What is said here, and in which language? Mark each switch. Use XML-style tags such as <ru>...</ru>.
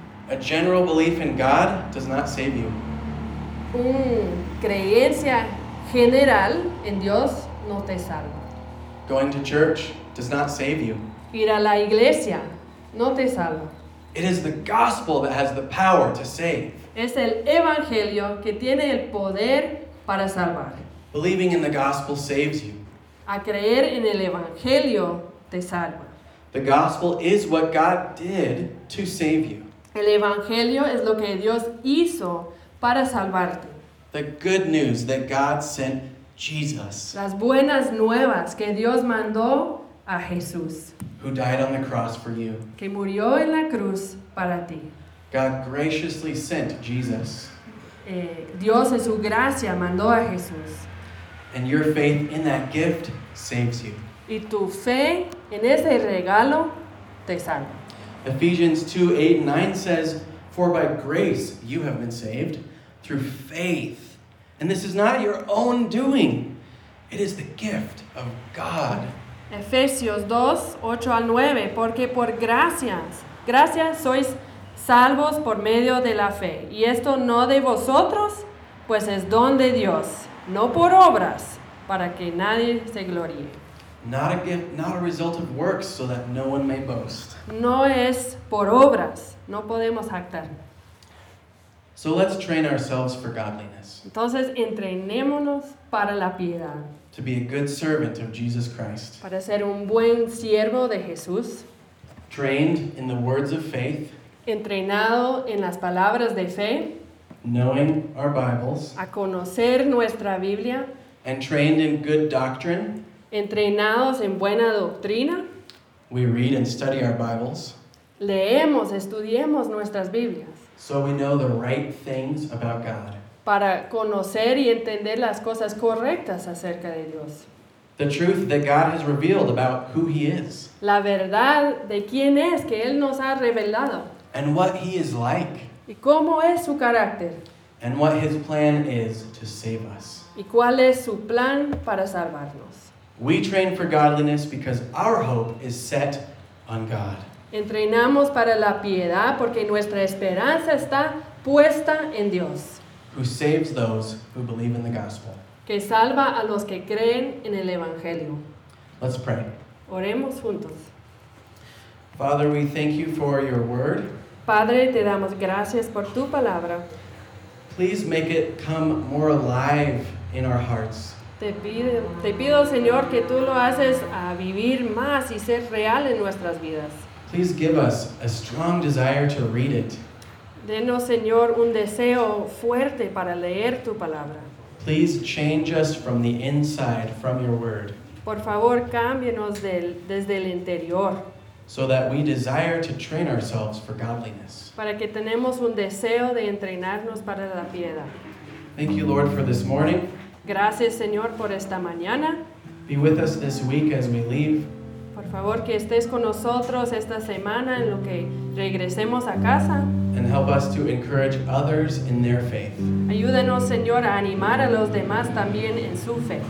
<en>A general belief in God does not save you.</en> <es>Creencia general en Dios no te salva.</es> <en>Going to church does not save you.</en> <es>Ir a la iglesia no te salva.</es> <en>It is the gospel that has the power to save.</en> <es>Es el evangelio que tiene el poder para salvar.</es> <en>Believing in the gospel saves you.</en> <es>A creer en el evangelio te salva.</es> <en>The gospel is what God did to save you.</en> <es>El evangelio es lo que Dios hizo para salvarte.</es> <en>The good news that God sent Jesus.</en> <es>Las buenas nuevas que Dios mandó a Jesús.</es> <en>Who died on the cross for you.</en> <es>Que murió en la cruz para ti.</es> <en>God graciously sent Jesus.</en> <es>Dios en su gracia mandó a Jesús.</es> <en>And your faith in that gift saves you.</en> <es>Y tu fe en ese regalo te salva.</es> <en>Ephesians 2:8-9 says, "For by grace you have been saved through faith, and this is not your own doing; it is the gift of God."</en> <es>Efesios 2:8-9, porque por gracias sois salvos por medio de la fe, y esto no de vosotros, pues es don de Dios, no por obras, para que nadie se gloríe.</es> <en>Not a result of works, so that no one may boast.</en> <es>No es por obras, no podemos jactar.</es> <en>So let's train ourselves for godliness.</en> <es>Entonces entrenémonos para la piedad.</es> <en>To be a good servant of Jesus Christ.</en> <es>Para ser un buen siervo de Jesús.</es> <en>Trained in the words of faith.</en> <es>Entrenado en las palabras de fe.</es> <en>Knowing our Bibles.</en> <es>A conocer nuestra Biblia.</es> <en>And trained in good doctrine.</en> <es>Entrenados en buena doctrina.</es> <en>We read and study our Bibles.</en> <es>Leemos, estudiemos nuestras Biblias.</es> <en>So we know the right things about God.</en> <es>Para conocer y entender las cosas correctas acerca de Dios.</es> <en>The truth that God has revealed about who He is.</en> <es>La verdad de quién es que Él nos ha revelado.</es> <en>And what He is like.</en> <es>Y cómo es su carácter.</es> <en>And what His plan is to save us.</en> <es>Y cuál es su plan para salvarnos.</es> <en>We train for godliness because our hope is set on God.</en> <es>Entrenamos para la piedad porque nuestra esperanza está puesta en Dios.</es> <en>Who saves those who believe in the gospel.</en> <es>Que salva a los que creen en el evangelio.</es> <en>Let's pray.</en> <es>Oremos juntos.</es> <en>Father, we thank you for your word.</en> <es>Padre, te damos gracias por tu palabra.</es> <en>Please make it come more alive in our hearts.</en> <es>Te pido, Señor, que tú lo haces a vivir más y ser real en nuestras vidas.</es> <en>Please give us a strong desire to read it.</en> <es>Denos, Señor, un deseo fuerte para leer tu palabra.</es> <en>Please change us from the inside, from your word.</en> <es>Por favor, cámbienos desde el interior.</es> <en>So that we desire to train ourselves for godliness.</en> <es>Para que tenemos un deseo de entrenarnos para la piedad.</es> <en>Thank you, Lord, for this morning.</en> <es>Gracias, Señor, por esta mañana.</es> <en>Be with us this week as we leave.</en> <es>Por favor, que estés con nosotros esta semana en lo que regresemos a casa.</es> <en>And help us to encourage others in their faith.</en> <es>Ayúdenos, Señor, a animar a los demás también en su fe.</es>